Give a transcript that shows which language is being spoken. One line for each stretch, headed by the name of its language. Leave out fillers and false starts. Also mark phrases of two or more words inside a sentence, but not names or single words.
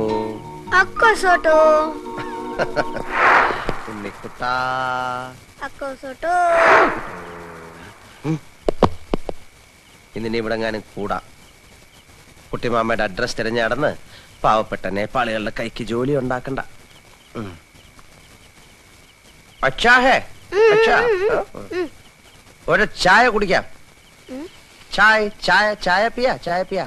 Malayalam: ഉണ്ണിക്കുട്ടാ. ഇന്നിനി ഇവിടെങ്ങാനും കൂടാ. കുട്ടിമാമയുടെ അഡ്രസ് തിരഞ്ഞടന്ന് പാവപ്പെട്ട നേപ്പാളികളുടെ കൈക്ക് ജോലി ഉണ്ടാക്കണ്ട.
Hindi: अच्छा है? अच्छा,
Malayalam: ഒരു ചായ കുടിക്കാം.
Hindi: चाय चाय चाय पिया? चाय पिया?